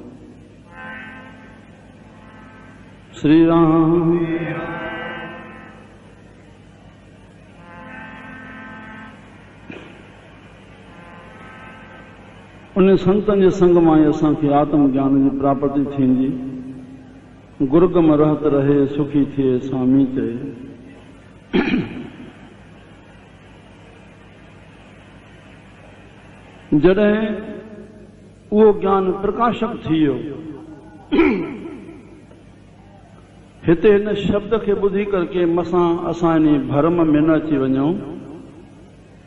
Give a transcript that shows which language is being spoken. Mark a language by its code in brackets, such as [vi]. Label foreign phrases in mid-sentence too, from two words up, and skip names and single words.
[sd] श्री राम। उन संतनि जे संग मां ई असांखे आत्म ज्ञान जी प्राप्ति थींदी। गुरगम रहत रहे सुखी थिए स्वामी चए। जॾहिं उहो ज्ञान प्रकाशक थी वियो, हिते हिन शब्द खे ॿुधी करके मसां असां इन भरम में न अची वञूं